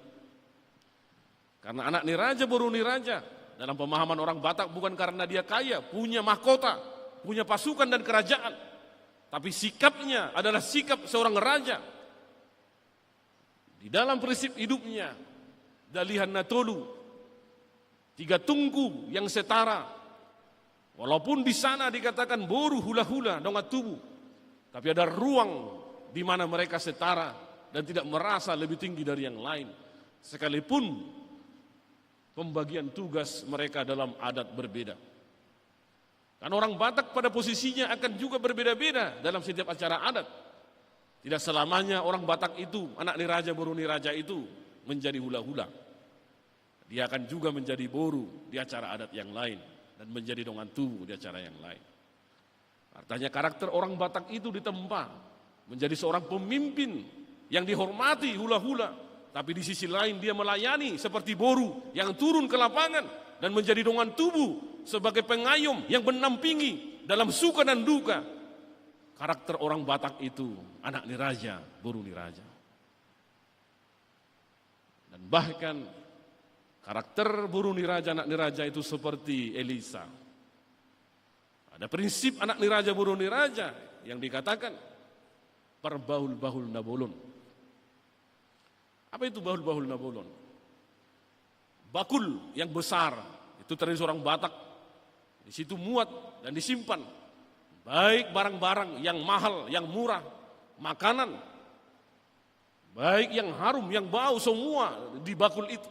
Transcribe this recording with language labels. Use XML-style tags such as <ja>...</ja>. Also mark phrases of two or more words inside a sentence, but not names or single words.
<id>Karena</id> <bbc>anak niraja, buru niraja</bbc> <id>dalam pemahaman orang Batak bukan karena dia kaya, punya mahkota, punya pasukan dan kerajaan. Tapi sikapnya adalah sikap seorang raja. Di dalam prinsip hidupnya,</id> <bbc>dalihan natolu,</bbc> <id>3 tungku yang setara. Walaupun di sana dikatakan</id> <bbc>boru hula-hula dongat tubuh,</bbc> <id>tapi ada ruang di mana mereka setara dan tidak merasa lebih tinggi dari yang lain. Sekalipun pembagian tugas mereka dalam adat berbeda. Karena orang Batak pada posisinya akan juga berbeda-beda dalam setiap acara adat. Tidak selamanya orang Batak itu,</id> <bbc>anak niraja, boru niraja</bbc> <id>itu menjadi hula-hula. Dia akan juga menjadi boru di acara adat yang lain dan menjadi</id> <bbc>dongan tubuh</bbc> <id>di acara yang lain. Artinya karakter orang Batak itu ditempa menjadi seorang pemimpin yang dihormati hula-hula, tapi di sisi lain dia melayani seperti boru yang turun ke lapangan dan menjadi</id> <bbc>dongan tubuh</bbc> <id>sebagai pengayom yang menampingi dalam suka dan duka. Karakter orang Batak itu</id> <bbc>anak niraja, boru niraja.</bbc> <id>Dan bahkan karakter</id> <bbc>boru niraja, anak niraja</bbc> <id>itu seperti Elisa. Ada prinsip</id> <bbc>anak niraja, boru niraja</bbc> <id>yang dikatakan</id> <bbc>perbahul-bahul nabolon.</bbc> <id>Apa itu</id> <bbc>bahul-bahul nabolon?</bbc> <id>Bakul yang besar, itu tradisi orang Batak. Di situ muat dan disimpan baik barang-barang yang mahal, yang murah, makanan, baik yang harum, yang bau, semua di bakul itu.</id>